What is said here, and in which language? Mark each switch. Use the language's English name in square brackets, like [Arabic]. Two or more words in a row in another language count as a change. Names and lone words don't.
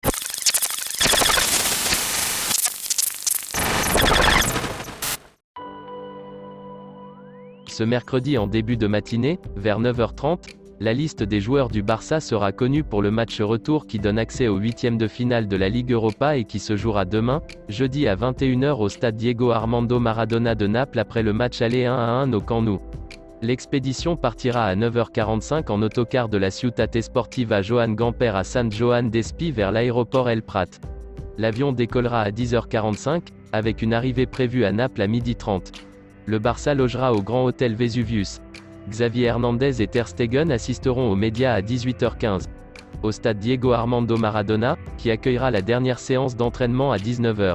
[French] Ce mercredi en début de matinée, vers 9h30, la liste des joueurs du Barça sera connue pour le match retour qui donne accès aux huitièmes de finale de la Ligue Europa et qui se jouera demain, jeudi à 21h au stade Diego Armando Maradona de Naples après le match aller 1-1 au Camp Nou. L'expédition partira à 9h45 en autocar de la Ciutat Esportiva Joan Gamper à San Joan d'Espí vers l'aéroport El Prat. L'avion décollera à 10h45, avec une arrivée prévue à Naples à 12h30. Le Barça logera au Grand Hôtel Vesuvius. Xavi Hernandez et Ter Stegen assisteront aux médias à 18h15. Au stade Diego Armando Maradona, qui accueillera la dernière séance d'entraînement à 19h.